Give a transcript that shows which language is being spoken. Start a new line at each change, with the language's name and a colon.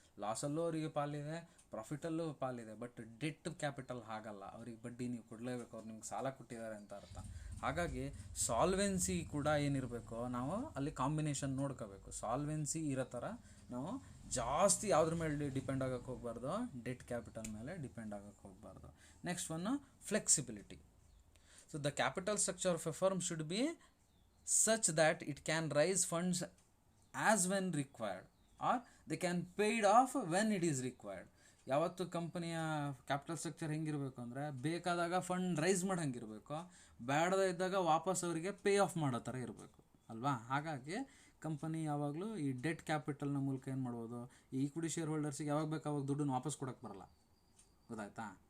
Kannada: ಲಾಸಲ್ಲೂ ಅವರಿಗೆ ಪಾಲಿದೆ, ಪ್ರಾಫಿಟಲ್ಲೂ ಪಾಲಿದೆ. But debt capital ಹಾಗಲ್ಲ, ಅವ್ರಿಗೆ ಬಡ್ಡಿ ನೀವು ಕೊಡಲೇಬೇಕು, ಅವ್ರು ನಿಮ್ಗೆ ಸಾಲ ಕೊಟ್ಟಿದ್ದಾರೆ ಅಂತ ಅರ್ಥ. ಹಾಗಾಗಿ ಸಾಲ್ವೆನ್ಸಿ ಕೂಡ ಏನಿರಬೇಕು, ನಾವು ಅಲ್ಲಿ ಕಾಂಬಿನೇಷನ್ ನೋಡ್ಕೋಬೇಕು. ಸಾಲ್ವೆನ್ಸಿ ಇರೋ ಥರ ನಾವು ಜಾಸ್ತಿ ಯಾವುದ್ರ ಮೇಲೆ ಡಿಪೆಂಡ್ ಆಗೋಕ್ಕೆ ಹೋಗಬಾರ್ದು, ಡೆಟ್ ಕ್ಯಾಪಿಟಲ್ ಮೇಲೆ ಡಿಪೆಂಡ್ ಆಗೋಕ್ಕೆ ಹೋಗಬಾರ್ದು.
English: Next one flexibility. So the capital structure of a firm should be such that it can raise funds as when required or they can pay it off when it is required.
Kannada: ಯಾವತ್ತು ಕಂಪನಿಯ capital structure ಹೆಂಗಿರಬೇಕು ಅಂದರೆ ಬೇಕಾದಾಗ fund raise ಮಾಡೋಂಗಿರಬೇಕು, ಬೇಡದೇ ಇದ್ದಾಗ ವಾಪಸ್ ಅವರಿಗೆ pay of ಮಾಡೋ ಥರ ಇರಬೇಕು ಅಲ್ವಾ? ಹಾಗಾಗಿ ಕಂಪನಿ ಯಾವಾಗಲೂ ಈ ಡೆಟ್ ಕ್ಯಾಪಿಟಲ್ನ ಮೂಲಕ ಏನು ಮಾಡ್ಬೋದು, ಈ ಈಕ್ವಿಟಿ ಶೇರ್ ಹೋಲ್ಡರ್ಸಿಗೆ ಯಾವಾಗ ಬೇಕು ಅವಾಗ ದುಡ್ಡನ್ನು ವಾಪಸ್ ಕೊಡೋಕ್ಕೆ ಬರಲ್ಲ, ಗೊತ್ತಾಯ್ತಾ?